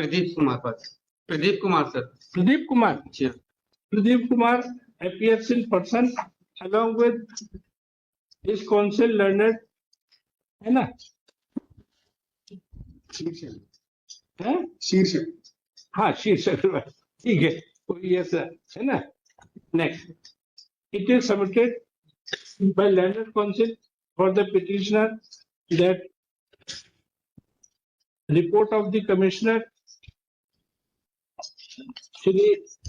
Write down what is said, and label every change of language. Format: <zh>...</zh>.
<hi>प्रदीप कुमार बस, प्रदीप कुमार सर। प्रदीप कुमार। जी हाँ।</hi> <en>Pradeep Kumar appears in person along with his counsel Learned,</en> <hi>है ना? है? शीर्षक हाँ शीर्षक, ठीक है,</hi> <en>yes sir,</en> <hi>है ना?</hi> <en>Next, it is submitted by Learned Counsel for the petitioner that report of the commissioner Shri</en>